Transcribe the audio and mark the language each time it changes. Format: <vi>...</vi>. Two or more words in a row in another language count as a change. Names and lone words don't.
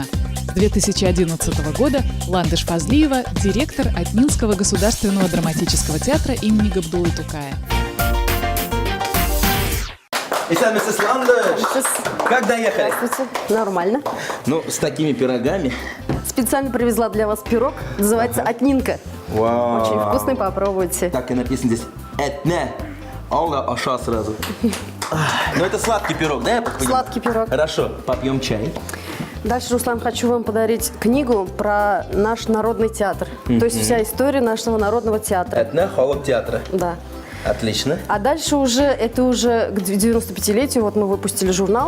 <ru>С 2011 года Ландыш Фазлиева – директор Атнинского государственного драматического театра имени Габдуллы Тукая.</ru> <tt>Исәнмесез, Ландыш!</tt> <ru>Как доехали? Здравствуйте. Нормально. Ну, с такими пирогами. Специально привезла для вас пирог. Называется Атнинка. Вау! Очень вкусный, попробуйте. Так и написано здесь «Этне».</ru> <tt>Алла аша сразу.</tt> <ru>Ну, это сладкий пирог, да, я понимаю? Сладкий пирог. Хорошо, попьем чай. Дальше, Руслан, хочу вам подарить книгу про наш народный театр. То есть вся история нашего народного театра. «Этне» холод театра. Да. Отлично. А дальше это уже к 95-летию, вот мы выпустили журнал.</ru>